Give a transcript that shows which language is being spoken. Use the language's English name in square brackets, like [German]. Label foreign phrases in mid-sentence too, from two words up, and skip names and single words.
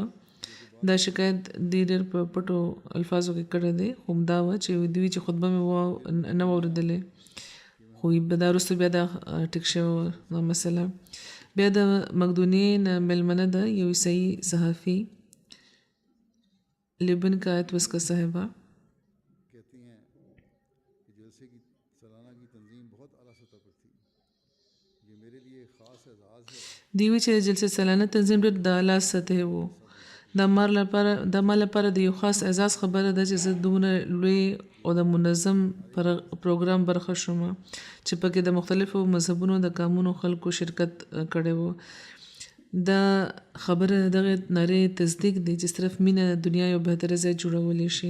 [Pashto] دا شکایت دې ډېر په پټو الفاظو کې کړی دی، خو همدا وه چې دوی چې خطبه مې نه وه اورېدلې، خو دا وروسته بیا دا ټیک شوې وه دا مسله. بیا د مقدونیې نه مېلمنه ده یو عیسايي صحافي لیبن کا آیت وسکا صاحبہ [Urdu] کہتی ہیں کہ جلسے کی سالانہ کی تنظیم بہت اعلیٰ سطح پر تھی. یہ میرے لیے خاص اعزاز ہے. [Pashto] دیوی چې جلسه سالانه تنظیم ډېر د اعلی سطحې و. دا ما لپاره د یو خاص اعزاز خبره ده چې زه دومره لوی او د منظم پروګرام برخه شوم چې پکې د مختلفو مذهبونو د قومونو خلکو شرکت کړی و. دا خبره دغه نارې تصدیق دی چې صرف مینه د دنیا یو بهتره ځای جوړولی شي.